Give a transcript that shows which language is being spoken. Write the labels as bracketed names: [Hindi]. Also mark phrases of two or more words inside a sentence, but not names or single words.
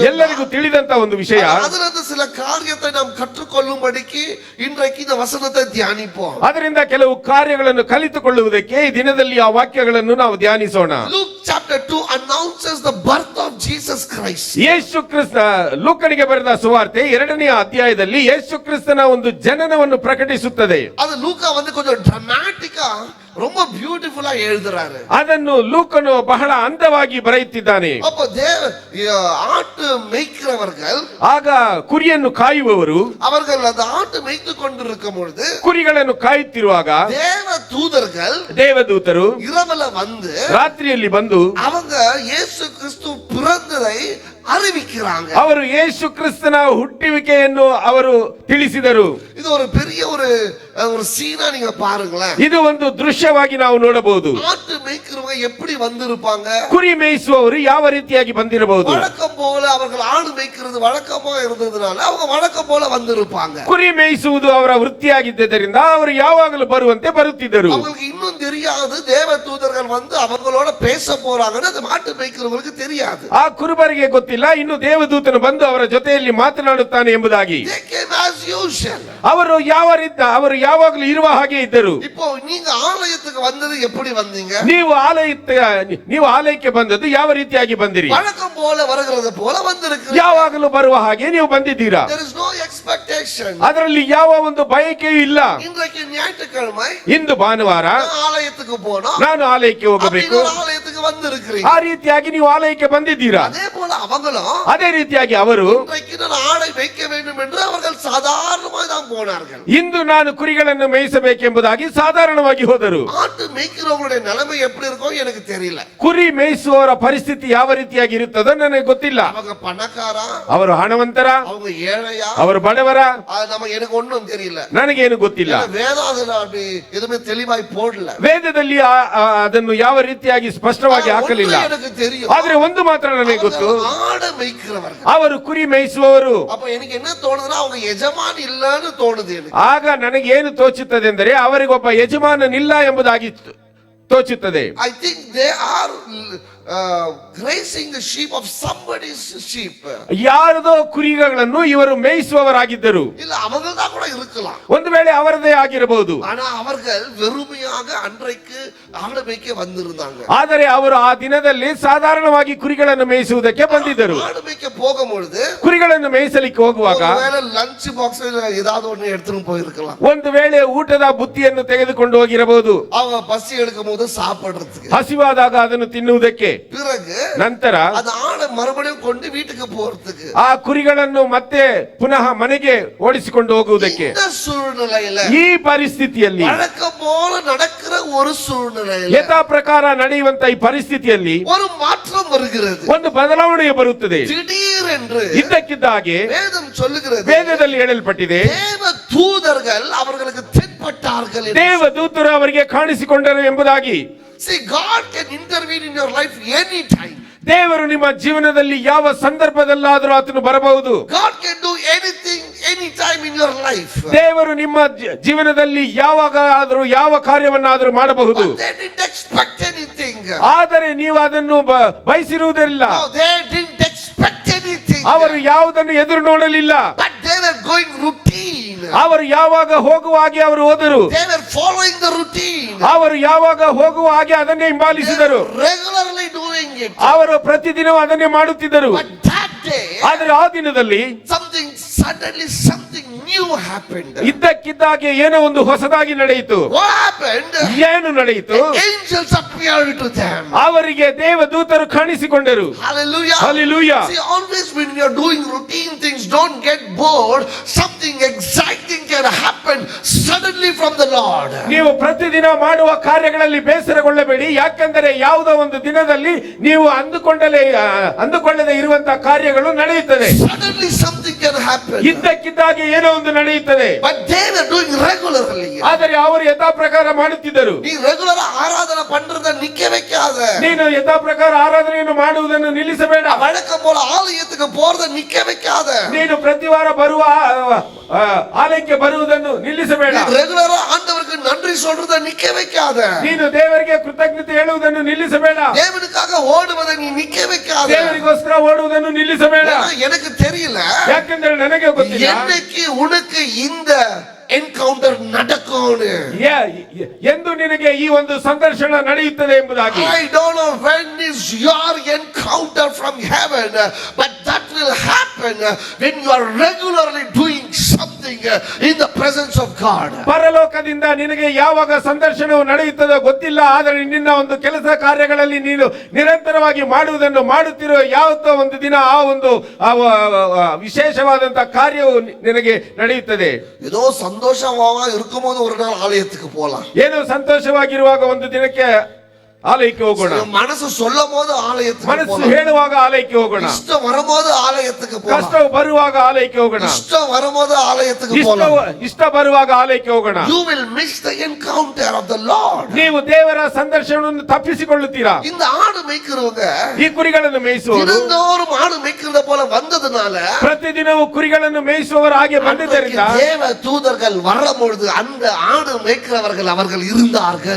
[Kannada] ಎಲ್ಲರಿಗೂ ತಿಳಿದಂತ ಒಂದು ವಿಷಯ. [Tamil] ಅದರಿಂದ சில காரியத்தை நாம் கற்றுக்கொள்ளும்படிக்கு இன்றைக்கு இந்த வசனத்தை தியானிப்போம். [Kannada] ಅದರಿಂದ ಕೆಲವು ಕಾರ್ಯಗಳನ್ನು ಕಲಿತುಕೊಳ್ಳುವುದಕ್ಕೆ ಈ ದಿನದಲ್ಲಿ ಆ ವಾಕ್ಯಗಳನ್ನು ನಾವು ಧ್ಯಾನಿಸೋಣ. [English] Luke chapter 2 announces the birth of Jesus Christ. [Kannada] ಯೇಸು ಕ್ರಿಸ್ತ ಲೂಕನಿಗೆ ಬರೆದ ಸುವಾರ್ತೆ 2ನೇ ಅಧ್ಯಾಯದಲ್ಲಿ ಯೇಸು ಕ್ರಿಸ್ತನ ಒಂದು ಜನನವನ್ನು ಪ್ರಕಟಿಸುತ್ತದೆ. [Tamil] ಅದು ಲೂಕಾ வந்து கொஞ்சம் dramatic-ஆ ரொம்ப பியூட்டிஃபுல்லா எழுதுறாரு. [Kannada] ಅದನ್ನು ಲೂಕನು ಬಹಳ ಅಂದವಾಗಿ ಬರೆಯುತ್ತಿದ್ದಾನೆ. [Tamil] அப்ப ஆட்டு மேய்க்கிறவர்கள், [Kannada] ಆಗ ಕುರಿಯನ್ನು ಕಾಯುವವರು, [Tamil] அவர்கள் அந்த ஆட்டு மேய்த்து கொண்டிருக்கும் பொழுது [Kannada] ಕುರಿಗಳನ್ನು ಕಾಯುತ್ತಿರುವಾಗ [Tamil] தேவ தூதர்கள், [Kannada] ದೇವದೂತರು [Tamil] இரவுல வந்து [Kannada] ರಾತ್ರಿಯಲ್ಲಿ ಬಂದು [Tamil] அவங்க இயேசு கிறிஸ்து பிறந்ததை அறிவிக்கிறாங்க. [Kannada] ಅವರು ಯೇಸು ಕ್ರಿಸ್ತನ ಹುಟ್ಟುವಿಕೆಯನ್ನು ಅವರು ತಿಳಿಸಿದರು. [Tamil] இது ஒரு பெரிய ஒரு சீனா நீங்க பாருங்களேன். [Kannada] ಇದು ಒಂದು ದೃಶ್ಯವಾಗಿ ನಾವು ನೋಡಬಹುದು. [Tamil] ஆட்டு மேய்க்கிறவங்க எப்படி வந்திருப்பாங்க? [Kannada] ಕುರಿ ಮೇಯಿಸುವವರು ಯಾವ ರೀತಿಯಾಗಿ ಬಂದಿರಬಹುದು? [Tamil] வழக்கம் போல அவர்கள் ஆடு மேய்க்கிறது வழக்கமா இருந்ததுனால அவங்க வழக்கம் போல வந்திருப்பாங்க. [Kannada] ಕುರಿ ಮೇಯಿಸುವುದು ಅವರ ವೃತ್ತಿಯಾಗಿದ್ದರಿಂದ ಅವರು ಯಾವಾಗಲೂ ಬರುವಂತೆ ಬರುತ್ತಿದ್ದರು. [Tamil] அவங்களுக்கு இன்னும் தெரியாது தேவ தூதர்கள் வந்து அவங்களோட பேச போறாங்கன்னு அது மாட்டு மேய்க்கிறவங்களுக்கு தெரியாது. [Kannada] ಆ ಕುರುಬರಿಗೆ ಗೊತ್ತಿಲ್ಲ ಇನ್ನು ದೇವದೂತನು ಬಂದು ಅವರ ಜೊತೆಯಲ್ಲಿ ಮಾತನಾಡುತ್ತಾನೆ ಎಂಬುದಾಗಿ. [English] They came as usual. [Kannada] ಅವರು ಅವರು ಯಾವಾಗಲೂ ಇರುವ ಹಾಗೆ ಇದ್ದರು. [Tamil] இப்போ நீங்க ஆலயத்துக்கு வந்தது எப்படி வந்தீங்க? [Kannada] ನೀವು ಆಲಯಕ್ಕೆ ಬಂದದ್ದು ಯಾವ ರೀತಿಯಾಗಿ ಬಂದಿರಿ? [Tamil] வழக்கம் போல வருகிறது போல வந்திருக்கிறீங்க. [Kannada] ಯಾವಾಗಲೂ ಬರುವ ಹಾಗೆ ನೀವು ಬಂದಿದ್ದೀರಾ. [English] There is no expectation. [Kannada] ಅದರಲ್ಲಿ ಯಾವ ಒಂದು ಬಯಕೆಯೂ ಇಲ್ಲ. [Tamil] இன்றைக்கு ஞாயிற்றுக்கிழமை [Kannada] ಇಂದು ಭಾನುವಾರ [Tamil] ஆலயத்துக்கு போனோம். [Kannada] ನಾನು ಆಲಯಕ್ಕೆ ಹೋಗಬೇಕು. [Tamil] ஆலயத்துக்கு வந்திருக்கிறீங்க. [Kannada] ಆ ರೀತಿಯಾಗಿ ನೀವು ಆಲಯಕ್ಕೆ ಬಂದಿದ್ದೀರಾ. [Tamil] அதே போல அவங்களும் [Kannada] ಅದೇ ರೀತಿಯಾಗಿ ಅವರು [Tamil] இன்றைக்கு நான் ஆடை மேய்க்க வேண்டும் என்று அவர்கள் சாதாரணமாக தான் போனார்கள். [Kannada] ಇಂದು ನಾನು ಕುರಿಗಳನ್ನು ಮೇಯಿಸಬೇಕೆಂಬುದಾಗಿ ಸಾಧಾರಣವಾಗಿ ಹೋದರು. [Tamil] ஆட்டு மேய்க்கிறவங்களுடைய நிலைமை எப்படி இருக்கும் எனக்கு தெரியல. [Kannada] ಕುರಿ ಮೇಯಿಸುವವರ ಪರಿಸ್ಥಿತಿ ಯಾವ ರೀತಿಯಾಗಿ ಇರುತ್ತದೋ ನನಗೆ ಗೊತ್ತಿಲ್ಲ. [Tamil] அவங்க பணக்காரா, [Kannada] ಅವರು ಹಣವಂತರ, [Tamil] அவங்க ஏழையா, [Kannada] ಅವರು ಬಡವರ, [Tamil] எனக்கு ஒண்ணும் தெரியல. [Kannada] ನನಗೇನು ಗೊತ್ತಿಲ್ಲ. [Tamil] வேதாகம அப்படி எதுவுமே தெளிவாய் போடல. [Kannada] ವೇದದಲ್ಲಿ ಅದನ್ನು ಯಾವ ರೀತಿಯಾಗಿ ಸ್ಪಷ್ಟವಾಗಿ ಹಾಕಲಿಲ್ಲ. [Tamil] எனக்கு தெரியும். [Kannada] ಆದ್ರೆ ಒಂದು ಮಾತ್ರ ನನಗೆ ಗೊತ್ತು, [Tamil] ஆடு மேய்க்கிறவர்கள் [Kannada] ಅವರು ಕುರಿ ಮೇಯಿಸುವವರು. [Tamil] அப்ப எனக்கு என்ன தோணுதுன்னா அவங்க எஜமான் இல்லன்னு தோணுது எனக்கு. [Kannada] ಆಗ ನನಗೆ ಏನು ತೋಚುತ್ತದೆ ಎಂದರೆ ಅವರಿಗೊಬ್ಬ ಯಜಮಾನನಿಲ್ಲ ಎಂಬುದಾಗಿ ತೋಚುತ್ತದೆ. [English] I think they are grazing the sheep of somebody's sheep. [Kannada] ಯಾರದೋ ಕುರಿಗಳನ್ನು ಇವರು ಮೇಯಿಸುವವರಾಗಿದ್ದರು. [Tamil] இல்ல அவங்கள்தா கூட இருக்கலாம். [Kannada] ಒಂದು ವೇಳೆ ಅವರದೇ ಆಗಿರಬಹುದು. [Tamil] ஆனா அவர்கள் வெறுமையாக அன்றைக்கு ஆடு மேய்க்க வந்திருந்தாங்க. [Kannada] ಆದರೆ ಅವರು ಆ ದಿನದಲ್ಲಿ ಸಾಧಾರಣವಾಗಿ ಕುರಿಗಳನ್ನು ಮೇಯಿಸುವುದಕ್ಕೆ ಬಂದಿದ್ದರು. [Tamil] ஆடு மேய்க்க போகும்போது [Kannada] ಕುರಿಗಳನ್ನು ಮೇಯಿಸಲಿಕ್ಕೆ ಹೋಗುವಾಗ [Tamil] ஒருவேளை [English] lunch box [Tamil] ஏதாவது ஒண்ணு எடுத்துட்டு போயிருக்கலாம். [Kannada] ಒಂದು ವೇಳೆ ಊಟದ ಬುತ್ತಿಯನ್ನು ತೆಗೆದುಕೊಂಡು ಹೋಗಿರಬಹುದು. [Tamil] அவங்க பசி எடுக்கும்போது சாப்பிடுறதுக்கு, [Kannada] ಹಸಿವಾದಾಗ ಅದನ್ನು ತಿನ್ನುವುದಕ್ಕೆ. [Tamil] பிறகு [Kannada] ನಂತರ [Tamil] அந்த ஆடை மறுபடியும் கொண்டு வீட்டுக்கு போறதுக்கு, [Kannada] ಆ ಕುರಿಗಳನ್ನು ಮತ್ತೆ ಪುನಃ ಮನೆಗೆ ಓಡಿಸಿಕೊಂಡು ಹೋಗುವುದಕ್ಕೆ. [Tamil] இந்த சூழ்நிலையில [Kannada] ಈ ಪರಿಸ್ಥಿತಿಯಲ್ಲಿ [Tamil] வழக்கம் போல நடக்கிற ஒரு சூழ்நிலையில [Kannada] ಯಥಾ ಪ್ರಕಾರ ನಡೆಯುವಂತ ಈ ಪರಿಸ್ಥಿತಿಯಲ್ಲಿ [Tamil] ஒரு மாற்றம் வருகிறது. [Kannada] ಒಂದು ಬದಲಾವಣೆ ಬರುತ್ತದೆ. [Tamil] திடீரென்று [Kannada] ಇದ್ದಕ್ಕಿದ್ದ ಹಾಗೆ [Tamil] வேதம் சொல்லுகிறது, [Kannada] ವೇದದಲ್ಲಿ ಹೇಳಲ್ಪಟ್ಟಿದೆ, [Tamil] தேவ தூதர்கள் அவர்களுக்கு தென்பட்டார்கள் என்று. [Kannada] ದೇವದೂತರು ಅವರಿಗೆ ಕಾಣಿಸಿಕೊಂಡರು ಎಂಬುದಾಗಿ. [English] See, God can intervene in your life anytime. [Kannada] ದೇವರು ನಿಮ್ಮ ಜೀವನದಲ್ಲಿ ಯಾವ ಸಂದರ್ಭದಲ್ಲಾದರೂ ಆತನು ಬರಬಹುದು. [English] God can do anything anytime in your life. [Kannada] ದೇವರು ನಿಮ್ಮ ಜೀವನದಲ್ಲಿ ಯಾವಾಗಾದರೂ ಯಾವ ಕಾರ್ಯವನ್ನಾದರೂ ಮಾಡಬಹುದು. [English] But they didn't expect anything. [Kannada] ಆದರೆ ನೀವು ಅದನ್ನು ಬಯಸಿರುವುದಿಲ್ಲ. [English] No, they didn't expect anything. [Kannada] ಅವರು ಯಾವುದನ್ನು ಎದುರು ನೋಡಲಿಲ್ಲ. [English] But they were going routine. [Kannada] ಅವರು ಯಾವಾಗ ಹೋಗುವ ಹಾಗೆ ಅವರು ಹೋದರು. [English] They were following the routine. [Kannada] ಅವರು ಯಾವಾಗ ಹೋಗುವ ಹಾಗೆ ಅದನ್ನೇ ಹಿಂಬಾಲಿಸಿದರು. [English] Regularly doing it. [Kannada] ಅವರು ಪ್ರತಿದಿನ ಅದನ್ನೇ ಮಾಡುತ್ತಿದ್ದರು. [English] But that day, [Kannada] ಆದರೆ ಆ ದಿನದಲ್ಲಿ [English] something new happened. [Kannada] ಇದ್ದಕ್ಕಿದ್ದಾಗೆ ಏನೋ ಒಂದು ಹೊಸದಾಗಿ ನಡೆಯಿತು. [English] What happened? [Kannada] ಏನು ನಡೆಯಿತು? [English] Angels appeared to them. [Kannada] ಅವರಿಗೆ ದೇವದೂತರು ಕಾಣಿಸಿಕೊಂಡರು. [English] Hallelujah. Hallelujah. See, always when you are doing routine things, don't get bored. Something exciting can happen suddenly from the Lord. [Kannada] ನೀವು ಪ್ರತಿದಿನ ಮಾಡುವ ಕಾರ್ಯಗಳಲ್ಲಿ ಬೇಸರಗೊಳ್ಳಬೇಡಿ. ಯಾಕೆಂದರೆ ಯಾವುದೋ ಒಂದು ದಿನದಲ್ಲಿ ನೀವು ಅಂದುಕೊಳ್ಳದೆ ಇರುವಂತಹ ಕಾರ್ಯಗಳು ನಡೆಯುತ್ತದೆ. [English] Suddenly something can happen. [Kannada] ಇದ್ದಕ್ಕಿದ್ದಾಗೆ ಏನೋ ಒಂದು ನಡೆಯುತ್ತದೆ. [English] But they were doing regularly. [Kannada] ಆದರೆ ಅವರು ಯಥಾ ಪ್ರಕಾರ ಮಾಡುತ್ತಿದ್ದರು. [Tamil] நீ ரெகுலரா ஆராதனை பண்றத நிக்க வைக்காத. [Kannada] ನೀನು ಯಥಾ ಪ್ರಕಾರ ಆರಾಧನೆಯನ್ನು ಮಾಡುವುದನ್ನು ನಿಲ್ಲಿಸಬೇಡ. [Tamil] வழக்கம் போல ஆலயத்துக்கு போறத நிக்க வைக்காத. [Kannada] ನೀನು ಪ್ರತಿ ವಾರ ಬರುವ ಆಲಯಕ್ಕೆ ಬರುವುದನ್ನು ನಿಲ್ಲಿಸಬೇಡ. [Tamil] ரெகுலரா ஆண்டவருக்கு நன்றி சொல்றத நிக்க வைக்காத. [Kannada] ನೀನು ದೇವರಿಗೆ ಕೃತಜ್ಞತೆ ಹೇಳುವುದನ್ನು ನಿಲ್ಲಿಸಬೇಡ. [Tamil] தேவனுக்காக ஓடுவதை நீ நிக்க வைக்காத. [Kannada] ದೇವರಿಗೋಸ್ಕರ ಓಡುವುದನ್ನು ನಿಲ್ಲಿಸಬೇಡ. [Tamil] எனக்கு தெரியல, [Kannada] ಯಾಕೆಂದರೆ ನನಗೆ ಗೊತ್ತಿಲ್ಲ [Tamil] என்னைக்கு உனக்கு இந்த ಎನ್ಕೌಂಟರ್ நடக்கும்னு. [Kannada] ಎಂದು ನಿನಗೆ ಈ ಒಂದು ಸಂದರ್ಶನ ನಡೆಯುತ್ತದೆ ಎಂಬುದಾಗಿ. [English] I don't know when is your encounter from heaven, but that will happen when you are regularly doing something in the presence of God. [Kannada] ಪರಲೋಕದಿಂದ ನಿನಗೆ ಯಾವಾಗ ಸಂದರ್ಶನವು ನಡೆಯುತ್ತದೋ ಗೊತ್ತಿಲ್ಲ. ಆದರೆ ನಿನ್ನ ಒಂದು ಕೆಲಸ ಕಾರ್ಯಗಳಲ್ಲಿ ನೀನು ನಿರಂತರವಾಗಿ ಮಾಡುವುದನ್ನು ಮಾಡುತ್ತಿರುವ ಯಾವತ್ತೋ ಒಂದು ದಿನ ಆ ಒಂದು ವಿಶೇಷವಾದಂತಹ ಕಾರ್ಯವು ನಿನಗೆ ನಡೆಯುತ್ತದೆ. [Tamil] ஏதோ சந்தோஷமாக இருக்கும்போது ஒரு நாள் ஆலயத்துக்கு போலாம். [Kannada] ಏನೋ ಸಂತೋಷವಾಗಿರುವಾಗ ಒಂದು ದಿನಕ್ಕೆ ಆಲಯಕ್ಕೆ ಹೋಗೋಣ. [Tamil] மனசு சொல்லும் போது ஆலயத்துக்கு [Kannada] ಮನಸ್ಸು [Tamil] போகலாம். [Kannada] ಹೇಳುವಾಗ ಆಲಯಕ್ಕೆ ಹೋಗೋಣ. [Tamil] இஷ்டம் வரும்போது ஆலயத்துக்கு [Kannada] ಕಷ್ಟ [Tamil] போகலாம். [Kannada] ಬರುವಾಗ ಆಲಯಕ್ಕೆ ಹೋಗೋಣ. [Tamil] இஷ்டம் வரும்போது ஆலயத்துக்கு போகலாம். [Kannada] ಇಷ್ಟ ಬರುವಾಗ ಆಲಯಕ್ಕೆ ಹೋಗೋಣ. [English] You will miss the encounter of the Lord. [Kannada] ನೀವು ದೇವರ ಸಂದರ್ಶನವನ್ನು ತಪ್ಪಿಸಿಕೊಳ್ಳುತ್ತೀರಾ. [Tamil] இந்த ஆடு மேய்க்கிறவங்க [Kannada] ಈ ಕುರಿಗಳನ್ನು ಮೇಯಿಸುವವರು [Tamil] தினந்தோறும் ஆடு மேய்க்கிறத போல வந்ததுனால [Kannada] ಪ್ರತಿದಿನವೂ ಕುರಿಗಳನ್ನು ಮೇಯಿಸುವವರು ಹಾಗೆ ಬಂದಿದ್ದರಿಂದ [Tamil] தேவ தூதர்கள் வரும்பொழுது அந்த ஆடு மேய்க்கிறவர்கள் அவர்கள் இருந்தார்கள்.